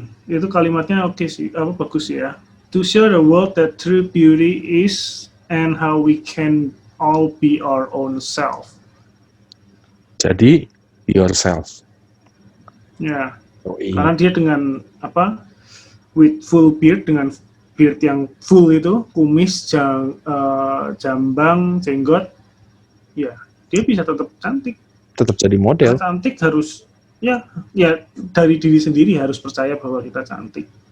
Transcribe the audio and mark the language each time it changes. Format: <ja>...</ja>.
<id>Itu kalimatnya oke sih, bagus ya.</id> <en>To show the world that true beauty is and how we can all be our own self.</en> <id>Jadi</id> <en>be yourself.</en> <id>Ya, Yoi. karena dia dengan</id> <en>with full beard,</en> <id>dengan beard yang full itu, kumis, jambang, jenggot, ya dia bisa tetap cantik. Tetap jadi model. Karena cantik harus ya dari diri sendiri harus percaya bahwa kita cantik.</id>